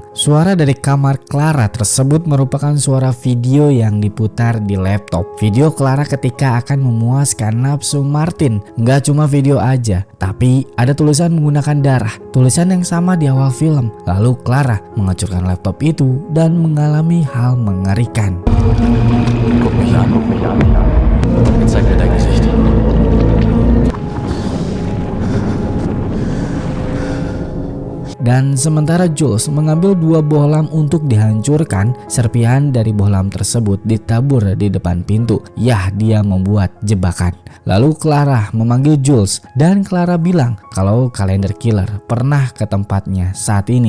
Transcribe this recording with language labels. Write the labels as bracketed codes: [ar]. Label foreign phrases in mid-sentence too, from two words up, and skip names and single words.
[id] Suara dari kamar Clara tersebut merupakan suara video yang diputar di laptop. Video Clara ketika akan memuaskan nafsu Martin. Nggak cuma video aja, tapi ada tulisan menggunakan darah. Tulisan yang sama di awal film. Lalu Clara menghancurkan laptop itu dan mengalami hal mengerikan. [de] Guck mich an. Jetzt zeig mir dein Gesicht. [id] Dan sementara Jules mengambil 2 bohlam untuk dihancurkan, serpihan dari bohlam tersebut ditabur di depan pintu. Yah, dia membuat jebakan. Lalu Clara memanggil Jules dan Clara bilang kalau kalender killer pernah ke tempatnya saat ini.